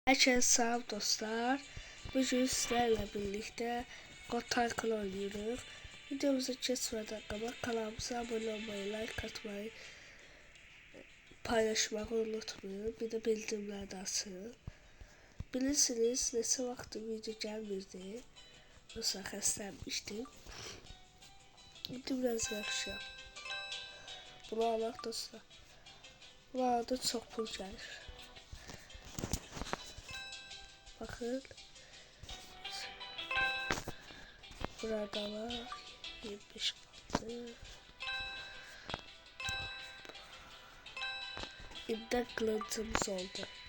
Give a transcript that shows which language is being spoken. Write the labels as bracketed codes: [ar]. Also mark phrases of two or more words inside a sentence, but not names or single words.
[tr] Herkese selam dostlar. Bugün sizlerle birlikte God Tycoon oynuyoruz. Videomuza geçmeden kanalımıza abone olmayı, like atmayı, paylaşmayı unutmayın. Bir de bildirimlerden açın. [az] Bilirsiniz neçə vaxtdır video gəlmirdi. Yoxsa xəstələnmişdim. İndi biraz yaxşıyam. Bunu alaq dostlar. Bunlarda çox pul gəlir. [tr] Bakın. Burada var. 25 kaldı. İmdat kılıncımız oldu.